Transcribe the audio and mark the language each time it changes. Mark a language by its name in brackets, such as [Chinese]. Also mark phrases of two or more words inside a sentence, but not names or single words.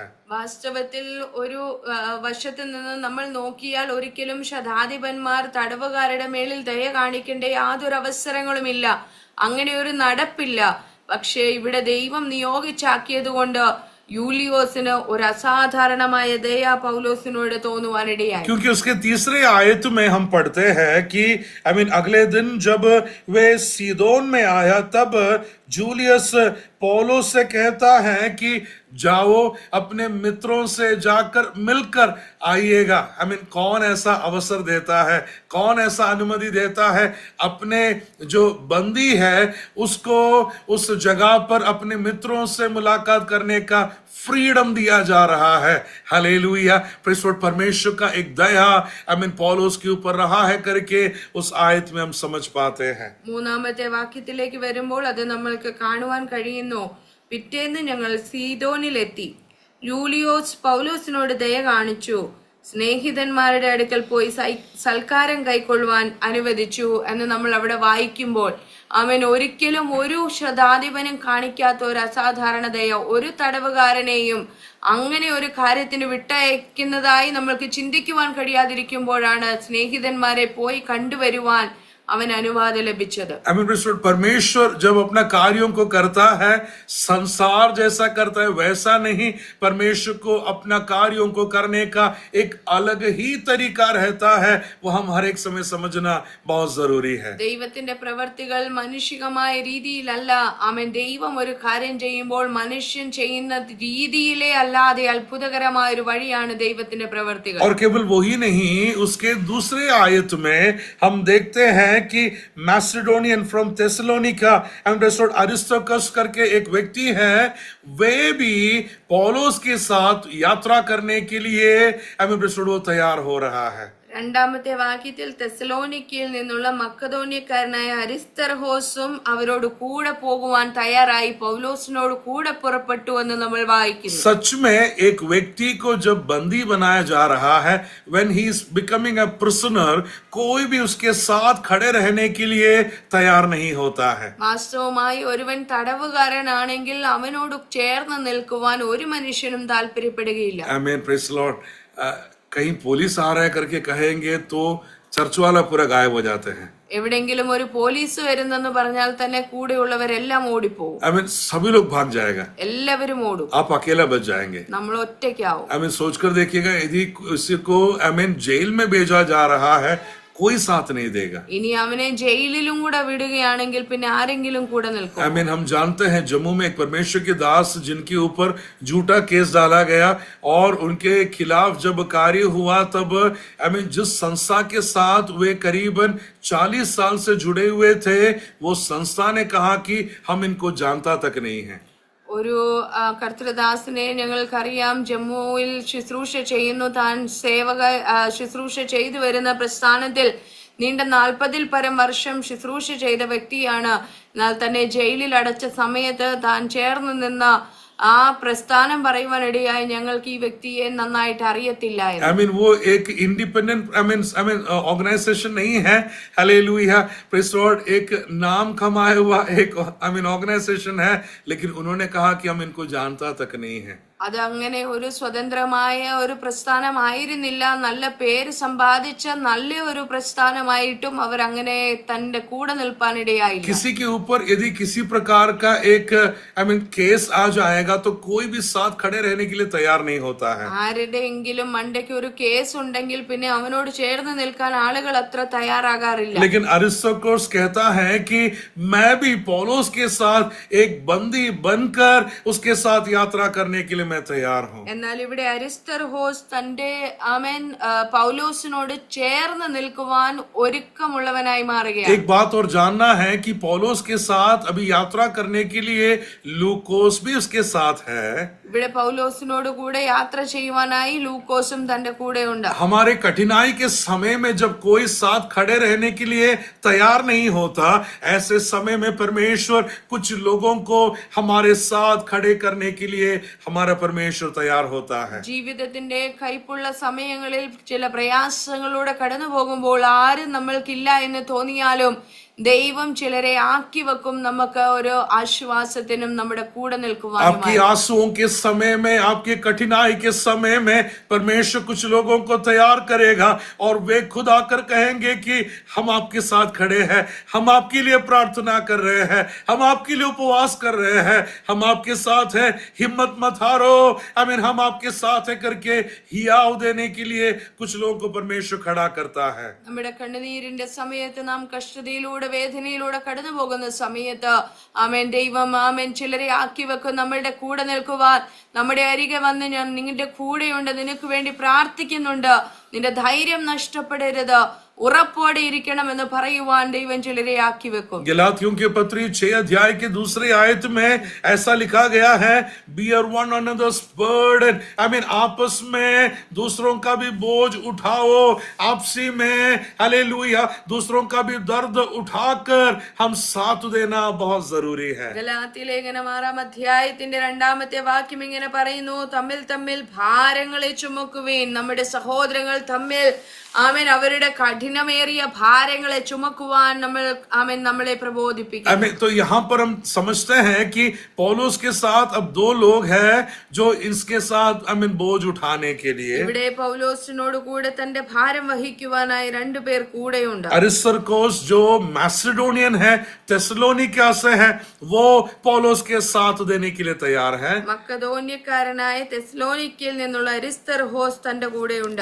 [Malayalam] വാസ്തവത്തിൽ ഒരു വശത്തിൽ നിന്ന് നമ്മൾ നോക്കിയാൽ ഒരിക്കലും ശതാധിപന്മാർ തടവുകാരുടെ മേലിൽ ദയ കാണിക്കേണ്ട യാതൊരു അവസരങ്ങളുമില്ല, അങ്ങനെ ഒരു നടപ്പില്ല. പക്ഷേ ഇവിടെ ദൈവം നിയോഗിച്ചാക്കിയത് കൊണ്ട് യൂലിയോസിന് ഒരു അസാധാരണമായ ദയ പൗലോസിനോട് തോന്നുവാനിടയായി. [Hindi] क्योंकि उसके तीसरे आयत में हम पढ़ते हैं कि अगले दिन जब वे सीदोन में आया तब जूलियस पौलुस से कहता है कि जाओ अपने मित्रों से जाकर मिलकर आइएगा। कौन ऐसा अवसर देता है, कौन ऐसा अनुमति देता है? अपने जो बंदी है उसको उस जगह पर अपने मित्रों से मुलाकात करने का फ्रीडम दिया जा रहा है। [English] Hallelujah, praise Lord. [Hindi] परमेश्वर का एक दया पौलुस के ऊपर रहा है करके उस आयत में हम समझ पाते हैं। [Malayalam] മൂന്നാമത്തെ വാക്യത്തിലേക്ക് വരുമ്പോൾ അത് നമ്മൾക്ക് കാണുവാൻ കഴിയുന്നു. പിറ്റേന്ന് ഞങ്ങൾ സീദോനിലെത്തി. യൂലിയോസ് പൗലോസിനോട് ദയ കാണിച്ചു, സ്നേഹിതന്മാരുടെ അടുക്കൽ പോയി സൽക്കാരം കൈക്കൊള്ളുവാൻ അനുവദിച്ചു എന്ന് നമ്മൾ അവിടെ വായിക്കുമ്പോൾ അവൻ ഒരിക്കലും ഒരു ശതാധിപനും കാണിക്കാത്ത ഒരു അസാധാരണ ദയ, ഒരു തടവുകാരനെയും അങ്ങനെ ഒരു കാര്യത്തിന് വിട്ടയക്കുന്നതായി നമ്മൾക്ക് ചിന്തിക്കുവാൻ കഴിയാതിരിക്കുമ്പോഴാണ് സ്നേഹിതന്മാരെ പോയി കണ്ടുവരുവാൻ അവൻ അനുവാദം ലഭിച്ചത്. [Hindi] परमेश्वर जब अपना कार्यों को करता है, संसार जैसा करता है वैसा नहीं, परमेश्वर को अपना कार्यों को करने का एक अलग ही तरीका रहता है। वो हम हर एक समय समझना बहुत जरूरी है। [Malayalam] ദൈവത്തിന്റെ പ്രവർത്തികൾ മാനുഷികമായ രീതിയിലല്ല. അവൻ ദൈവം ഒരു കാര്യം ചെയ്യുമ്പോൾ മനുഷ്യൻ ചെയ്യുന്ന രീതിയിലെ അല്ലാതെ അത്ഭുതകരമായ ഒരു വഴിയാണ് ദൈവത്തിന്റെ പ്രവർത്തികൾ. [Hindi] और केवल वही नहीं, उसके दूसरे आयत में हम देखते हैं कि [English] Macedonian from Thessalonica [Hindi] अरिस्टोकस करके एक व्यक्ति है, वे भी पौलुस के साथ यात्रा करने के लिए वो तैयार हो रहा है। [Malayalam] രണ്ടാമത്തെ വാക്യത്തിൽ തെസലോനിക്കയിൽ നിന്നുള്ള മക്കതോന്യക്കാരനായ അരിസ്തർഹോസും അവരോട് കൂടെ പോകുവാൻ തയ്യാറായി പൗലോസിനോട് കൂടെ പുറപ്പെട്ടു എന്ന് നമ്മൾ വായിക്കുന്നു. [Hindi] सच में एक व्यक्ति को जब बंदी बनाया जा रहा है, [English] when he is becoming a prisoner, [Hindi] कोई भी उसके साथ खड़े रहने के लिए तैयार नहीं होता है। [Malayalam] വാസ്തവമായി ഒരുവൻ തടവുകാരനാണെങ്കിൽ അവനോട് ചേർന്ന് നിൽക്കുവാൻ ഒരു മനുഷ്യനും താല്പര്യപ്പെടുകയില്ല. [English] Amen, praise the Lord. [Hindi] कहीं पुलिस आ रहा है करके कहेंगे तो चर्च वाला पूरा गायब हो जाते हैं। [Malayalam] എവിടെങ്കിലും ഒരു പോലീസ് വരുന്നെന്ന് പറഞ്ഞാൽ തന്നെ കൂടെയുള്ളവരെല്ലാം ഓടിപ്പോകും. [Hindi] सभी लोग भाग जाएगा, [Malayalam] എല്ലാവരും ഓടും, [Hindi] आप अकेला बच जाएंगे। [Malayalam] നമ്മൾ ഒറ്റയ്ക്കാവും. [Hindi] सोचकर देखिएगा, यदि किसी को जेल में भेजा जा रहा है, कोई साथ नहीं देगा। [Malayalam] ഇനി അവനെ ജയിലിലും കൂടെ വിടുകയാണെങ്കിൽ പിന്നെ ആരെങ്കിലും കൂടെ നിൽക്കും. [Hindi] हम जानते हैं जम्मू में एक परमेश्वर के दास जिनके ऊपर झूठा केस डाला गया और उनके खिलाफ जब कार्य हुआ तब जिस संस्था के साथ वे करीबन 40 साल से जुड़े हुए थे, वो संस्था ने कहा कि हम इनको जानता तक नहीं है। [Malayalam] ഒരു കർത്തൃദാസനെ ഞങ്ങൾക്കറിയാം, ജമ്മുവിൽ ശുശ്രൂഷ ചെയ്യുന്നു. താൻ ശുശ്രൂഷ ചെയ്തു വരുന്ന പ്രസ്ഥാനത്തിൽ നീണ്ട 40-ൽ പരം വർഷം ശുശ്രൂഷ ചെയ്ത വ്യക്തിയാണ്. എന്നാൽ തന്നെ ജയിലിൽ അടച്ച സമയത്ത് താൻ ചേർന്ന് നിന്ന ആ പ്രസ്ഥാനം പറയുവാനിടയായി ഞങ്ങൾക്ക് ഈ വ്യക്തിയെ നന്നായിട്ട് അറിയത്തില്ലായിരുന്നു. [Hindi] वो एक [English] independent organization [Hindi] नहीं है। [English] Hallelujah, praise the Lord. [Hindi] एक नाम कमाया हुआ एक ऑर्गेनाइजेशन है, लेकिन उन्होंने कहा कि हम इनको जानता तक नहीं है। [Malayalam] അത് അങ്ങനെ ഒരു സ്വതന്ത്രമായ ഒരു പ്രസ്ഥാനമായിരുന്നില്ല. നല്ല പേര് സമ്പാദിച്ച നല്ല ഒരു പ്രസ്ഥാനമായിട്ടും അവർ അങ്ങനെ തന്റെ കൂടെ നിൽപ്പാനിടയായില്ല. [Hindi] किसी के ऊपर यदि किसी प्रकार का एक केस आ जाएगा तो कोई भी साथ खड़े रहने के लिए तैयार नहीं होता है। [Malayalam] ആരുടെയെങ്കിലും മണ്ടയ്ക്ക് ഒരു കേസ് ഉണ്ടെങ്കിൽ പിന്നെ അവനോട് ചേർന്ന് നിൽക്കാൻ ആളുകൾ അത്ര തയ്യാറാകാറില്ല. [Hindi] लेकिन अरिस्टोकस कहता है कि मैं भी पौलुस के साथ एक बंदी बनकर उसके साथ यात्रा करने के लिए मैं तैयार हूं। [Malayalam] എന്നാൽ ഇവിടെ അരിസ്തർഹോസ് തന്റെ പൗലോസിനോട് ചേർന്ന് നിൽക്കുവാൻ ഒരുക്കമുള്ളവനായി മാറുകയാണ്. [Hindi] एक बात और जानना है कि पौलुस के साथ अभी यात्रा करने के लिए लूकोस भी उसके साथ है। [Malayalam] ഇവിടെ പൗലോസിനോട് കൂടെ യാത്ര ചെയ്യുവാനായി ലൂക്കോസും തന്റെ കൂടെ ഉണ്ട്. [Hindi] हमारे कठिनाई के समय में जब कोई साथ खड़े रहने के लिए तैयार नहीं होता, ऐसे समय में परमेश्वर कुछ लोगों को हमारे साथ खड़े करने के लिए हमारा परमेश्वर तैयार होता है. [Malayalam] ജീവിതത്തിന്റെ കൈപ്പുള്ള സമയങ്ങളിൽ ചില പ്രയാസങ്ങളിലൂടെ കടന്നു പോകുമ്പോൾ ആരും നമ്മൾക്കില്ല എന്ന് തോന്നിയാലും ദൈവം ചിലരെ ആക്കി വെക്കും നമുക്ക് ഒരു ആശ്വാസത്തിനും നമ്മുടെ കൂടെ നിൽക്കുവാനും. [Hindi] आपकी आंसुओं के समय में, आपकी कठिनाई के समय में परमेश्वर कुछ लोगों को तैयार करेगा और वे खुद आकर कहेंगे कि हम आपके साथ खड़े हैं, हम आपके लिए प्रार्थना कर रहे हैं, हम आपके लिए उपवास कर रहे हैं, हम आपके साथ हैं, हिम्मत मत हारो, आमीन, हम आपके साथ है करके हियाव देने के लिए कुछ लोगों को परमेश्वर खड़ा करता है. [Malayalam] നമ്മുടെ കണ്ണുനീരിന്റെ സമയത്ത് നാം കഷ്ടതയിലൂടെ വേദനയിലൂടെ കടന്നു പോകുന്ന സമയത്ത് ആമേൻ ദൈവം ആമേൻ ചിലരെ ആക്കി വെക്കും നമ്മളുടെ കൂടെ നിൽക്കുവാൻ. നമ്മുടെ അരികെ വന്ന് ഞാൻ നിങ്ങളുടെ കൂടെയുണ്ട്, നിനക്ക് വേണ്ടി പ്രാർത്ഥിക്കുന്നുണ്ട്, നിന്റെ ധൈര്യം നഷ്ടപ്പെടരുത്, ഉറപ്പോടെ ഇരിക്കണമെന്ന് പറയുവാൻ ദൈവം ചിലരെ ആക്കി വെക്കും. [Hindi] गलातियों के पत्री 6 अध्याय के दूसरे आयत में ऐसा लिखा गया है, [English] bear one another's burden, [Hindi] आमीन, आपस में दूसरों का भी बोझ उठाओ, आपसी में हालेलुया दूसरों का भी दर्द उठाकर हम साथ देना बहुत जरूरी है. [Malayalam] ഗലാത്യ ലേഖനം 6 അധ്യായത്തിന്റെ 2 വാക്യം ഇങ്ങനെ പറയുന്നു, തമ്മിൽ തമ്മിൽ ഭാരങ്ങളെ ചുമക്കുവേൻ. നമ്മുടെ സഹോദരങ്ങൾ തമ്മിൽ ആമേൻ അവരുടെ കഠിനമേറിയ ഭാരങ്ങളെ ചുമക്കുവാൻ നമ്മളെ പ്രബോധിപ്പിക്കും. [Hindi] आमीन. तो यहाँ पर हम समझते हैं कि पौलुस के साथ अब 2 लोग हैं जो इसके साथ आमीन बोझ उठाने के लिए. [Malayalam] ഇവിടെ പൗലോസിനോട് കൂടെ തന്റെ ഭാരം വഹിക്കുവാനായി 2 പേർ കൂടെയുണ്ട്. [Hindi] अरिस्तर्कोस जो मैसेडोनियन है, थेसलोनिका से है, वो पौलुस के साथ देने के लिए तैयार है. [Malayalam] മക്കദോന്യക്കാരനായ തെസ്സലോനിക്കയിൽ നിന്നുള്ള അരിസ്തർഹോസ് തന്റെ കൂടെയുണ്ട്.